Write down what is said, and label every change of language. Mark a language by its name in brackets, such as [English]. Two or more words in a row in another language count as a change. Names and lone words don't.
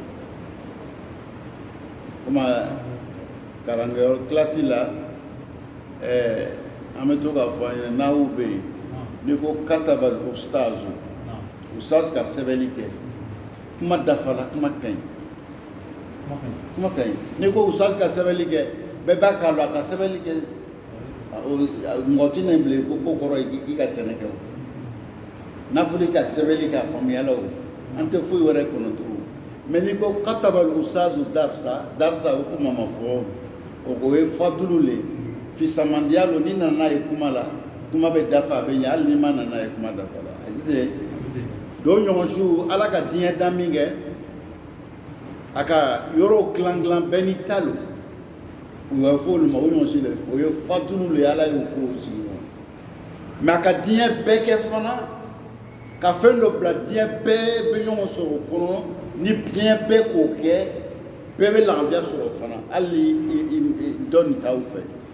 [Bambara] comme kalangayɔrɔ kilasi la an bɛ to k'a fɔ an ɲɛna n'aw bɛ yen n'i ko [Arabic] كتب الأستاذ [Bambara] ustaz ka sɛbɛnni kɛ kuma dafara kuma ka ɲi kuma ka ɲi n'i ko ustaz ka sɛbɛnni kɛ bɛɛ b'a k'a la a ka sɛbɛnni kɛ mɔgɔ tɛ na bilen ko kɔrɔ ye k'i ka sɛnɛ kɛ o n'a fɔra i ka sɛbɛnni k'a faamuya la o an tɛ foyi wɛrɛ kɔnɔ tugun. Mais ni ko [Arabic] كتب الأستاذ درسا [Bambara] o kuma ma fɔ o ye fadulu le fisamandiya lo ni nana ye kuma la kuma bɛ dafa a bɛ ɲɛ hali ni ma nana ye kuma dafa la a tɛ do ɲɔgɔn su ala ka diɲɛ da min kɛ a ka yɔrɔ dilan dilan bɛɛ ni ta lo o ye fɔ olu ma o ɲɔgɔn si le o ye fadulu le ala y'o ko sigi ɲɔgɔn mais a ka diɲɛ bɛɛ kɛ fana ka fɛn dɔ bila diɲɛ bɛɛ bɛ ɲɔgɔn sɔrɔ o kɔnɔ ni diɲɛ bɛɛ k'o kɛ bɛɛ bɛ lafiya sɔrɔ fana hali dɔ nin t'aw fɛ